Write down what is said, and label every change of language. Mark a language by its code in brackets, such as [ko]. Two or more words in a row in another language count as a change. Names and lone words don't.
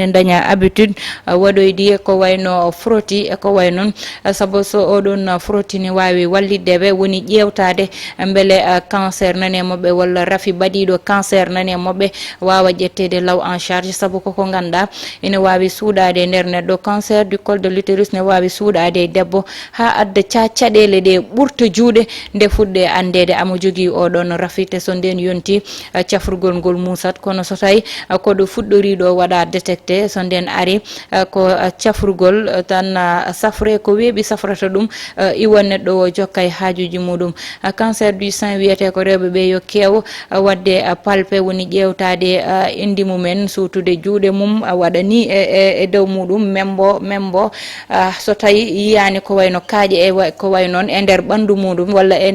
[ff] daña habitude waɗoydi ko wayno froti ko way noon saabu so oɗon froti ne wawi walliddeɓe woni ƴewtade beele cancer nane moɓɓe walla rafi baɗiɗo cancer nane moɓɓe wawa ƴettede law [fr] en charge [ff] saabu koko ganda ene wawi suuɗade nder neɗɗo [fr] cancer du col de l'utérus [ff] ne wawi suuɗade debbo ha adda caɗele ɗe ɓurta juuɗe nde fuɗɗe andede amo jogui oɗon rafite so nden yonti cafrugol ngol musat kono so tawi koɗo fuɗɗoriɗo waɗa détecté so nden ari ko cafrugol tan safre ko weeɓi safrata ɗum iwa neɗɗo o jokka e haajuji muɗum [fr] cancer du sein [ff] wiyete ko rewɓe ɓe yo kew wadde palpe woni ƴewtade indi mumen suutude juuɗe mum waɗa ni e dow muɗum membo so tawi yiyani ko wayno kaaƴe e ko way noon e nder ɓandu muɗum walla